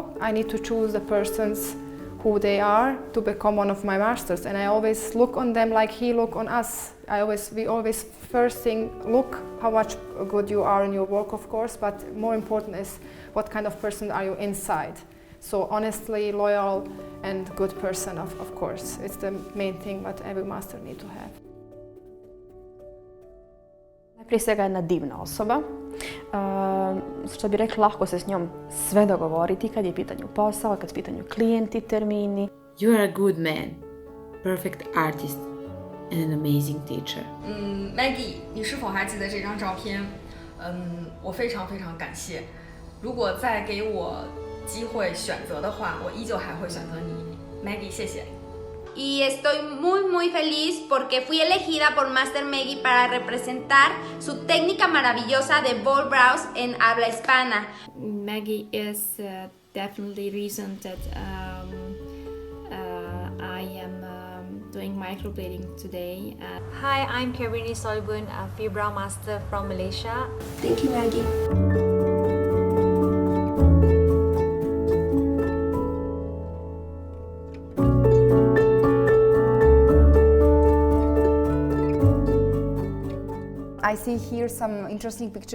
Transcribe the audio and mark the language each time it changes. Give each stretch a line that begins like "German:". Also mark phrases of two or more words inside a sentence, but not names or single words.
English: I need to choose the persons who they are to become one of my masters, and I always look on them like he look on us. We always first thing look how much good you are in your work, of course, but more important is what kind of person are you inside. So honestly, loyal and good person, of course. It's the main thing what every master need to have.
Bosnian: Prije svega jedna divna osoba, što bi rekla, lahko se s njom sve dogovoriti kad je pitanju posao, kad su pitanju klijenti, termini.
English: You are a good man, perfect artist, and an amazing teacher.
Chinese: Maggie， 你是否还记得这张照片？我非常感谢。如果再给我机会选择的话，我依旧还会选择你，Maggie， 谢谢。
Spanish: Y estoy muy feliz porque fui elegida por Master Megy para representar su técnica maravillosa de
English: ball brows
Spanish: en habla hispana.
English: Maggie is definitely reason that I am doing microblading today. Hi, I'm Karini Solbun, a PHI brow master from Malaysia. Thank you, Maggie. I see here some interesting pictures.